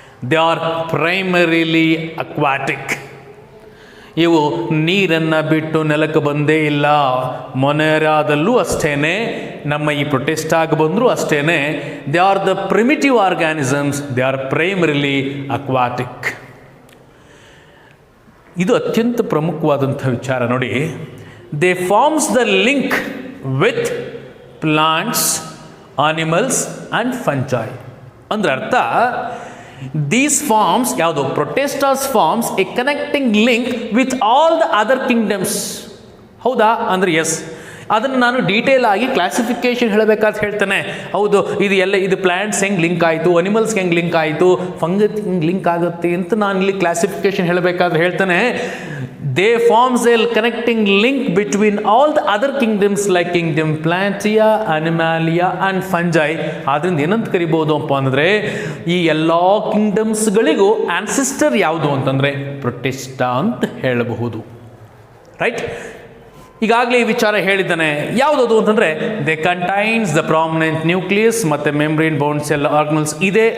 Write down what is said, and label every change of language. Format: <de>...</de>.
<en>They are primarily aquatic.</en> <kn>ಇವು ನೀರನ್ನು ಬಿಟ್ಟು ನೆಲಕ್ಕೆ ಬಂದೇ ಇಲ್ಲ. ಮೊನೇರಾದಲ್ಲೂ ಅಷ್ಟೇ, ನಮ್ಮ ಈ ಪ್ರೊಟೆಸ್ಟಾಗಿ ಬಂದರೂ ಅಷ್ಟೇ.</kn> <en>They are the primitive organisms, they are primarily aquatic.</en> <kn>ಇದು ಅತ್ಯಂತ ಪ್ರಮುಖವಾದಂಥ ವಿಚಾರ ನೋಡಿ.</kn> <en>They forms the link with plants, animals and fungi.</en> <kn>ಅಂದ್ರೆ ಅರ್ಥ,</kn> <en>these forms</en> <kn>ಯಾವುದು</kn> <en>protestas forms a connecting link with all the other kingdoms.</en> <kn>ಹೌದಾ ಅಂದರೆ ಎಸ್. ಅದನ್ನು ನಾನು ಡೀಟೇಲ್ ಆಗಿ ಕ್ಲಾಸಿಫಿಕೇಶನ್ ಹೇಳಬೇಕಾದ್ರೆ ಹೇಳ್ತಾನೆ. ಹೌದು, ಇದು ಪ್ಲ್ಯಾಂಟ್ಸ್ ಹೆಂಗೆ ಲಿಂಕ್ ಆಯಿತು, ಅನಿಮಲ್ಸ್ಗೆ ಹೆಂಗೆ ಲಿಂಕ್ ಆಯಿತು, ಫಂಗಸ್ ಹೆಂಗೆ ಲಿಂಕ್ ಆಗುತ್ತೆ ಅಂತ ನಾನು ಇಲ್ಲಿ ಕ್ಲಾಸಿಫಿಕೇಶನ್ ಹೇಳಬೇಕಾದ್ರೆ ಹೇಳ್ತಾನೆ.</kn> <en>They forms a connecting link between all the other kingdoms like kingdom Plantae, Animalia and Fungi.</en> <kn>ಆದ್ದರಿಂದ ಏನಂತ ಕರಿಬೋದು ಅಪ್ಪ ಅಂದರೆ ಈ ಎಲ್ಲ ಕಿಂಗ್ಡಮ್ಸ್ಗಳಿಗೂ ಆನ್ಸಿಸ್ಟರ್ ಯಾವುದು ಅಂತಂದರೆ ಪ್ರೊಟೆಸ್ಟಾ ಅಂತ ಹೇಳಬಹುದು. ರೈಟ್. ಈಗಾಗಲೇ ಈ ವಿಚಾರ ಹೇಳಿದ್ದಾನೆ. ಯಾವುದದು ಅಂತಂದರೆ</kn> <en>they contains the prominent nucleus</en> <kn>ಮತ್ತು</kn> <en>membrane bound cell organelles</en> <kn>ಇದೆ.</kn>